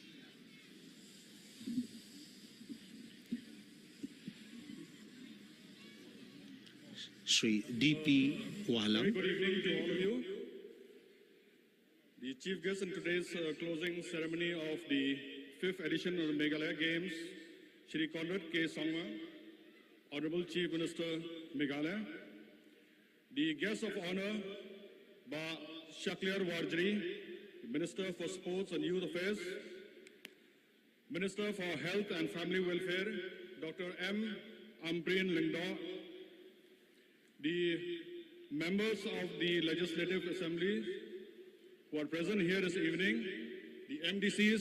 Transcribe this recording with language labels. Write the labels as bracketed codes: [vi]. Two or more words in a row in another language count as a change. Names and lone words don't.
[en] Shri D.P. Walang. Very good evening to all of you. The chief guest in today's closing ceremony of the 5th edition of the Meghalaya Games, Shri Conrad K. Sangma, Honorable Chief Minister, Meghalaya. The guest of honor, Ba Shakliar Warjri, Minister for Sports and Youth Affairs, Minister for Health and Family Welfare, Dr. M. Ampreen Lingdaw, the members of the Legislative Assembly who are present here this evening, the MDCs